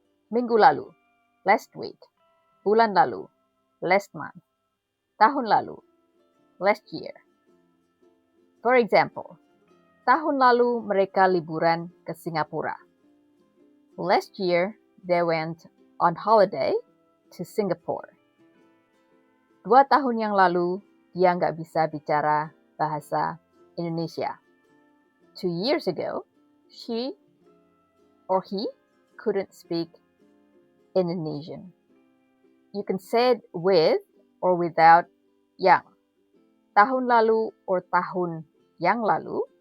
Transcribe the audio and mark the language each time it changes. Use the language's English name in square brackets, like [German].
[Indonesian] Minggu lalu, [English] last week. [Indonesian] Bulan lalu, [English] last month. [Indonesian] Tahun lalu, [English] last year. For example, [Indonesian] tahun lalu mereka liburan ke Singapura. [English] Last year, they went on holiday to Singapore. [Indonesian] 2 tahun yang lalu, dia nggak bisa bicara bahasa Indonesia. [English] 2 years ago, she or he couldn't speak Indonesian. You can say it with or without yang. [Indonesian] Tahun lalu or tahun yang lalu.